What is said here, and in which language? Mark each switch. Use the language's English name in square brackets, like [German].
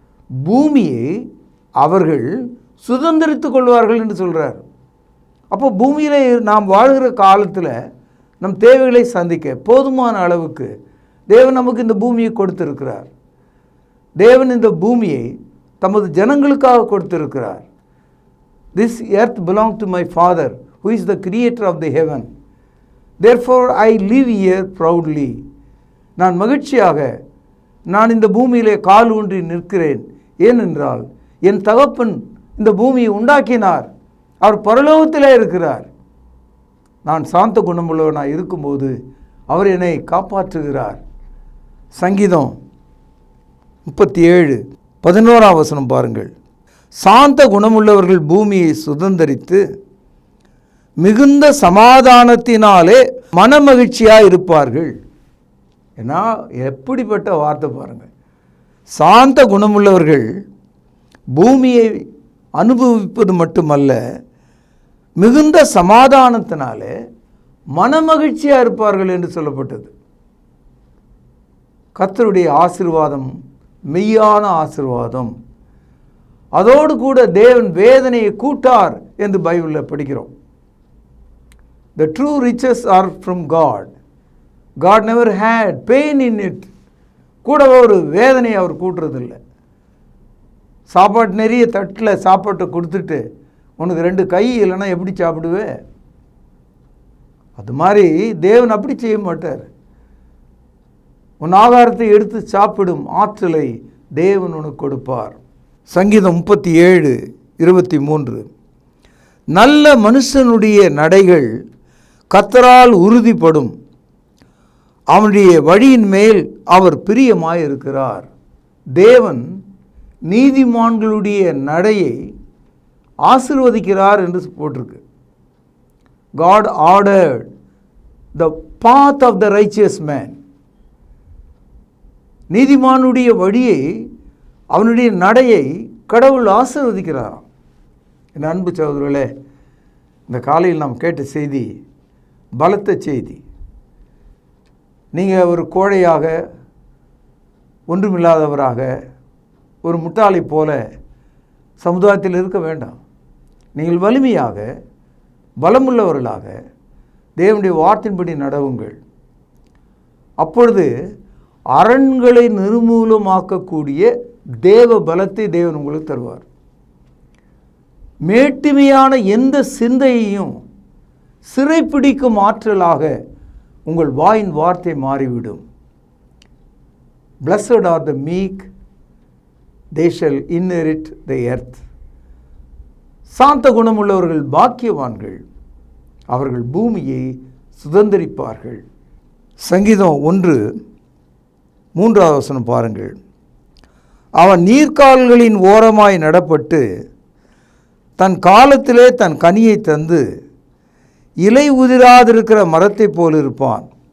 [Tamil] பூமியை அவர்கள் சுதந்திரித்துக் கொள்வார்கள் என்று சொல்கிறார். அப்போ பூமியில் நாம் வாழ்கிற காலத்தில் நம் தேவைகளை சந்திக்க போதுமான அளவுக்கு தேவன் நமக்கு இந்த பூமியை கொடுத்திருக்கிறார். தேவன் இந்த பூமியை தமது ஜனங்களுக்காக கொடுத்திருக்கிறார். [English] This earth belong to my father who is the creator of the heaven. Therefore I live here proudly. [Tamil] நான் மகிழ்ச்சியாக நான் இந்த பூமியிலே கால் ஊன்றி நிற்கிறேன். ஏனென்றால் என் தகப்பன் இந்த பூமியை உண்டாக்கினார். அவர் பரலோகத்திலே இருக்கிறார். நான் சாந்த குணமுள்ளவனாக இருக்கும்போது அவர் என்னை காப்பாற்றுகிறார். சங்கீதம் 37:11 பாருங்கள். சாந்த குணமுள்ளவர்கள் பூமியை சுதந்தரித்து மிகுந்த சமாதானத்தினாலே மனமகிழ்ச்சியாக இருப்பார்கள். ஏன்னா எப்படிப்பட்ட வார்த்தை பாருங்கள். சாந்த குணமுள்ளவர்கள் பூமியை அனுபவிப்பது மட்டுமல்ல, மிகுந்த சமாதானத்தினாலே மனமகிழ்ச்சியாக இருப்பார்கள் என்று சொல்லப்பட்டது. கர்த்தருடைய ஆசீர்வாதம் மெய்யான ஆசீர்வாதம். அதோடு கூட தேவன் வேதனையை கூட்டார் என்று பைபிளில் படிக்கிறோம். [English] The true riches are from God. God never had pain in it. [Tamil] கூட ஒரு வேதனையை அவர் கூட்டுறதில்லை. சாப்பாட்டு நிறைய தட்டில் சாப்பாட்டை கொடுத்துட்டு உனக்கு 2 கை இல்லைன்னா எப்படி சாப்பிடுவே? அது மாதிரி தேவன் அப்படி செய்ய மாட்டார். உன் ஆகாரத்தை எடுத்து சாப்பிடும் ஆற்றலை தேவன் உனக்கு கொடுப்பார். சங்கீதம் 37:23 நல்ல மனுஷனுடைய நடைகள் கர்த்தரால் உறுதிப்படும், அவனுடைய வழியின் மேல் அவர் பிரியமாயிருக்கிறார். தேவன் நீதிமான்களுடைய நடையை ஆசீர்வதிக்கிறார் என்று போட்டிருக்கு. [English] God ordered the path of the righteous man. [Tamil] நீதிமானுடைய வழியை, அவனுடைய நடையை கடவுள் ஆசீர்வதிக்கிறாராம். என் அன்பு சகோதரர்களே, இந்த காலையில் நாம் கேட்ட செய்தி பலத்த செய்தி. நீங்கள் ஒரு கோழையாக, ஒன்றுமில்லாதவராக, ஒரு முட்டாளை போல சமுதாயத்தில் இருக்க வேண்டாம். நீங்கள் வலிமையாக, பலமுள்ளவர்களாக தேவனுடைய வார்த்தையின்படி நடவுங்கள். அப்பொழுது அரண்களை நிர்மூலமாக்கக்கூடிய தேவ பலத்தை தேவன் உங்களுக்கு தருவார். மேட்டிமையான எந்த சிந்தையையும் சிறைப்பிடிக்கும் ஆற்றலாக உங்கள் வாயின் வார்த்தை மாறிவிடும். [English] Blessed are the meek, they shall inherit the earth. [Tamil] சாந்த குணமுள்ளவர்கள் பாக்கியவான்கள், அவர்கள் பூமியை சுதந்தரிப்பார்கள். சங்கீதம் 1:3 பாருங்கள். அவன் நீர்க்கால்களின் ஓரமாய் நடப்பட்டு தன் காலத்திலே தன் கனியை தந்து இலை உதிராதிருக்கிற மரத்தை போல் இருப்பான்.